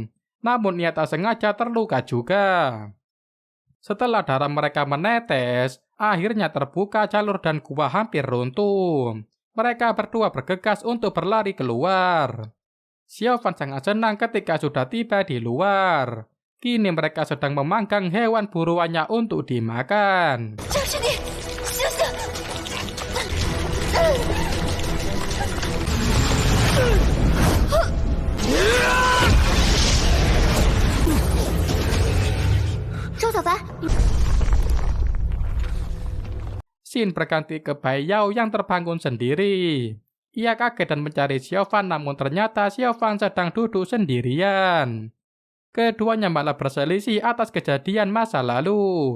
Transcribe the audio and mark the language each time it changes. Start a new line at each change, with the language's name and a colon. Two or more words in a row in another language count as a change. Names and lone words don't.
Indonesian: Namun ia tak sengaja terluka juga. Setelah darah mereka menetes, akhirnya terbuka jalur dan gua hampir runtuh. Mereka berdua bergegas untuk berlari keluar. Xiao Fan sangat senang ketika sudah tiba di luar. Kini mereka sedang memanggang hewan buruannya untuk dimakan.
Chinese: 就是你，醒醒！ 周小凡，
Indonesian: Xin berganti ke Bai Yao yang terbangun sendiri. Ia kaget dan mencari Xiao Fan, namun ternyata Xiao Fan sedang duduk sendirian. Keduanya malah berselisih atas kejadian masa lalu.